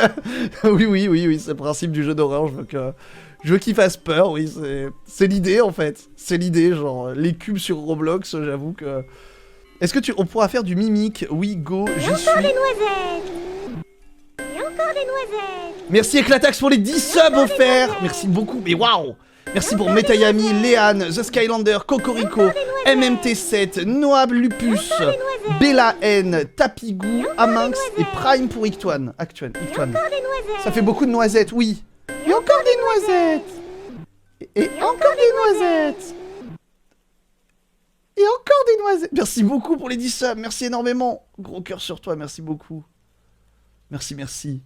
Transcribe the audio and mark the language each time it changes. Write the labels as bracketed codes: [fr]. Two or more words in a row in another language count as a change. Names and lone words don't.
[fr] oui, c'est le principe du jeu d'horreur. Je veux qu'il fasse peur, oui, c'est l'idée en fait. C'est l'idée, genre, les cubes sur Roblox, j'avoue que... Est-ce que on pourra faire du Mimic? Oui, go, j'y suis. Encore des noisettes. Et encore des noisettes. Merci Eclatax pour les 10 subs offerts. Merci beaucoup, mais waouh. Merci pour Metayami, Léane, The Skylander, Cocorico, MMT7, Noab Lupus, Bella N, Tapigou, Aminx et Prime pour Ictoine. Ictoine. Encore des noisettes. Ça fait beaucoup de noisettes, oui. Et encore des noisettes. Et encore des noisettes. Et encore des noisettes. Merci beaucoup pour les 10 subs. Merci énormément. Gros cœur sur toi. Merci beaucoup. Merci.